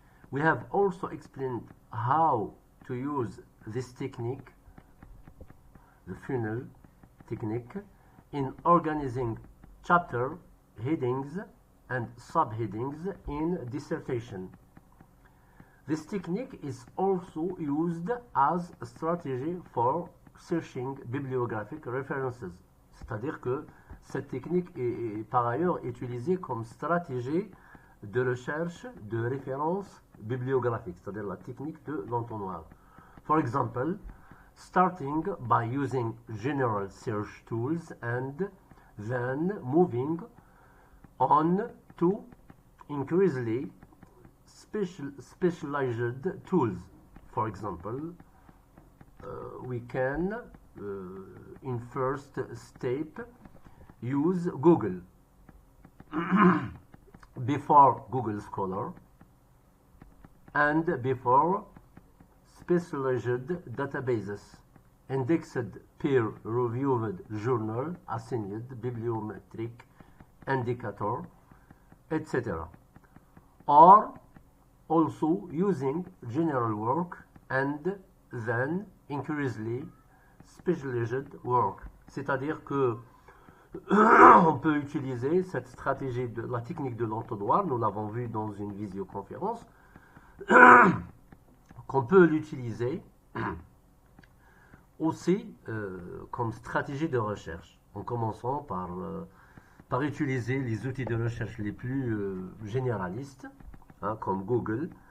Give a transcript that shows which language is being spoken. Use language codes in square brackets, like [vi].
[en] We have also explained how to use this technique, the funnel technique, in organizing chapter headings and subheadings in dissertation. This technique is also used as a strategy for searching bibliographic references. [fr] C'est-à-dire que cette technique est par ailleurs utilisée comme stratégie de recherche de références bibliographiques, c'est-à-dire la technique de l'entonnoir. [en] For example, starting by using general search tools and then moving on to increasingly specialized tools. For example, we can in first step use Google before Google Scholar and before specialized databases, indexed peer-reviewed journal, assigned bibliometric indicator, etc. Or also using general work and then increasingly specialized work. [fr] C'est-à-dire que on peut utiliser cette stratégie de la technique de l'entonnoir, nous l'avons vu dans une visioconférence, qu'on peut l'utiliser aussi comme stratégie de recherche, en commençant par utiliser les outils de recherche les plus généralistes, comme Google.